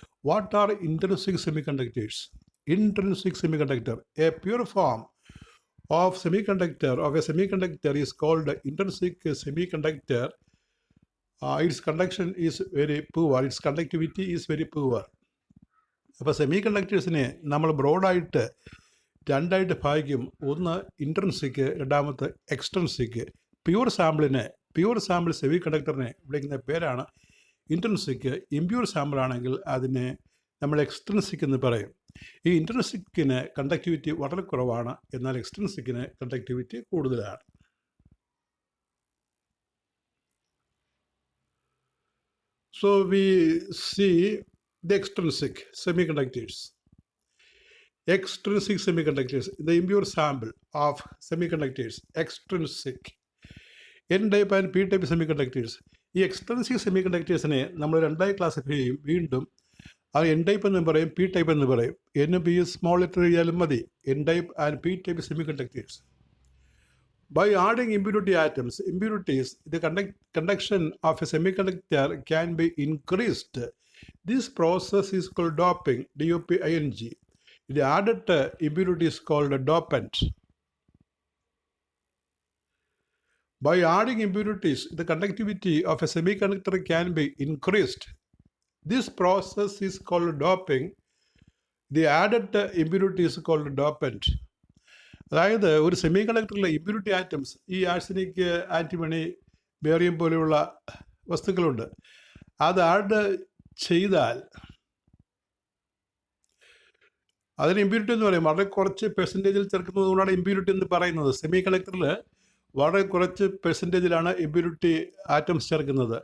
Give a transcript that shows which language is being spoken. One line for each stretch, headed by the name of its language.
English: What are intrinsic semiconductors? Intrinsic semiconductor, a pure form of a semiconductor is called intrinsic semiconductor. Its conduction is very poor, its conductivity is very poor.
Malayalam: അപ്പോൾ semi കണ്ടക്ടേഴ്സിനെ നമ്മൾ ബ്രോഡായിട്ട് രണ്ടായിട്ട് ഭാഗിക്കും. ഒന്ന് intrinsic, രണ്ടാമത്തെ extrinsic. Pure sample semi കണ്ടക്ടറിനെ വിളിക്കുന്ന പേരാണ് intrinsic. Impure sample ആണെങ്കിൽ അതിനെ നമ്മൾ എക്സ്റ്റൻസിക് എന്ന് പറയും. ഈ ഇൻട്രൻസിക്കിന് കണ്ടക്ടിവിറ്റി വളരെ കുറവാണ്, എന്നാൽ എക്സ്റ്റൻസിക്കിന് കണ്ടക്ടിവിറ്റി കൂടുതലാണ്.
English: So we see the extrinsic semiconductors. Extrinsic semiconductors, the impure sample of semiconductors, extrinsic. N-type and P-type semiconductors.
Malayalam: ഈ എക്സ്ട്രിൻസിക് സെമികണ്ടക്ടേഴ്സിനെ നമ്മൾ രണ്ടായി ക്ലാസിഫൈ ചെയ്യും. വീണ്ടും അത് N-type എന്ന് പറയും, P-type എന്ന് പറയും. N-P സ്മോൾ ലെറ്റർ എഴുതിയാലും മതി.
English: N-type and P-type semiconductors. By adding impurities, the conduction of a semiconductor can be increased. This process is called doping, D-O-P-I-N-G. The added impurity is called a dopant. By adding impurities, the conductivity of a semiconductor can be increased. This process is called doping. The added impurity is called dopant.
Malayalam: അതായത് ഒരു semi കണ്ടക്ടറിലെ impurity atoms, ഈ arsenic, antimony, barium പോലെയുള്ള വസ്തുക്കളുണ്ട്. അത് add ചെയ്താൽ അതിന് impurity എന്ന് പറയും. വളരെ കുറച്ച് പെർസെൻറ്റേജിൽ ചേർക്കുന്നത് കൊണ്ടാണ് ഇമ്പ്യൂരിറ്റി എന്ന് പറയുന്നത്. സെമി കണ്ടക്ടറിൽ വളരെ കുറച്ച് പെർസെൻറ്റേജിലാണ് ഇമ്പ്യൂരിറ്റി ആറ്റംസ് ചേർക്കുന്നത്.